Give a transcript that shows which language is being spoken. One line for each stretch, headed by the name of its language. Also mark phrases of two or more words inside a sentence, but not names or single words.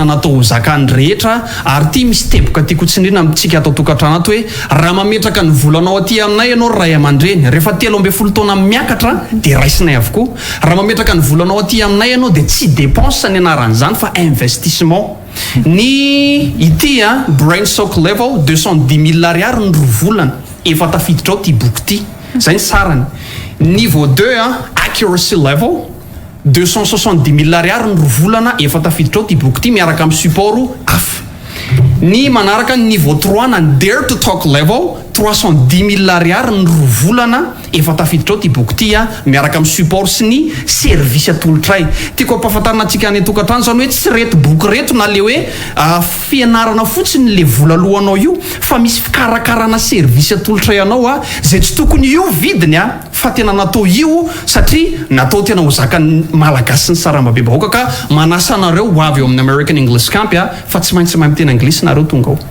Malagasy: natao ho zakany rehetra ary ity misy teboka tiako tsindrina amintsika atao tokantrano ato hoe raha mametraka ny volanao aty aminay ianao ray aman-dreny rehefa 13 taona miakatra dia raisinay avokoa raha mametraka ny volanao aty aminay ianao dia tsy dépense ny anaran'izany fa investissement ny ity a
English: brain sock level
Malagasy: 210 000 ariary ny rovolana efa tafiditra ao ty boky ity zay ny sarany niveau 2 a
English: accuracy level
Malagasy: 270 000 ariary ny rovolana efa tafiditra ao ty boky ity miaraka amin'ny support hafa ny manaraka ny niveau 3 na
English: dare to talk level
Malagasy: 310 000 ariary ny rovolana efa tafiditra ao ty boky ity a miaraka amin'ny support sy ny service atolotray tiako ampahafantarina antsika any tokantrano zany hoe tsy reto boky reto na le hoe fianarana fotsiny le volalohanao io fa misy fikarakarana service atolotray anao a zay tsy tokony io vidiny a fa tena natao io satria natao tena ho zakany malagasy sy ny sarambabe-bahoaka ka manasa anareo ho avy eo amin'ny American English Camp a fa tsy maintsy mahay miteny anglisy nareo tonga ao